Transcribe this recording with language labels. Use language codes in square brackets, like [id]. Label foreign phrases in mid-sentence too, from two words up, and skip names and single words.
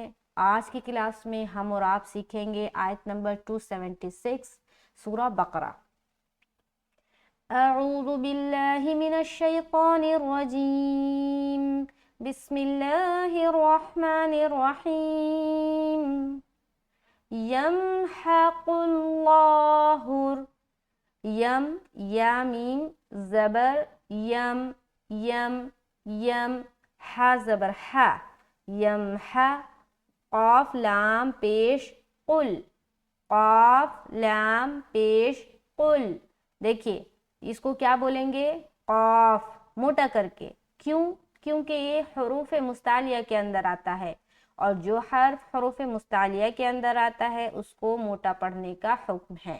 [ur] آج کی کلاس میں ہم اور آپ سیکھیں گے آیت نمبر 276 سورہ بقرہ۔ [ar] اعوذ باللہ من الشیطان الرجیم، بسم اللہ الرحمن الرحیم۔ یمحق اللہ، [ur] یم یا میم زبر یم، یم یم، ہا زبر ہا، یمحا، قاف لام پیش قل، قاف لام پیش قل۔ دیکھیے اس کو کیا بولیں گے؟ قاف، موٹا کر کے۔ کیوں؟ کیونکہ یہ حروف مستعلیہ کے اندر آتا ہے اور جو حرف حروف مستعلیہ کے اندر آتا ہے اس کو موٹا پڑھنے کا حکم ہے۔